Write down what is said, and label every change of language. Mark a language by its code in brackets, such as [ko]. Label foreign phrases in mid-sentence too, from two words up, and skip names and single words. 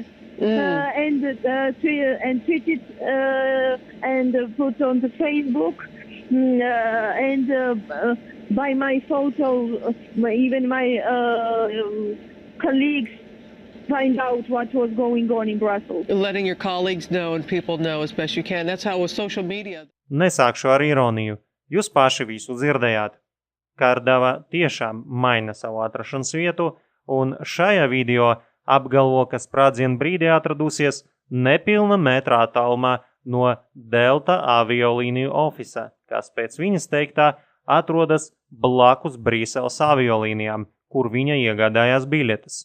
[en] And tweeted and put on the Facebook, by my photo, even my colleagues find out what was going on in Brussels. Letting your colleagues know and people know as best you can. That's how with social media. [lv] Nesākšu ar ironiju. Jūs paši visu dzirdējāt. Karadava tiešām maina savu atrašanas vietu, un šajā video apgalvo, ka sprādzienu brīdī atradusies nepilna metrā attālumā no Delta aviolīniju ofisa, kas pēc viņas teiktā atrodas blakus Brīseles aviolīnijām, kur viņa iegādājās biļetes.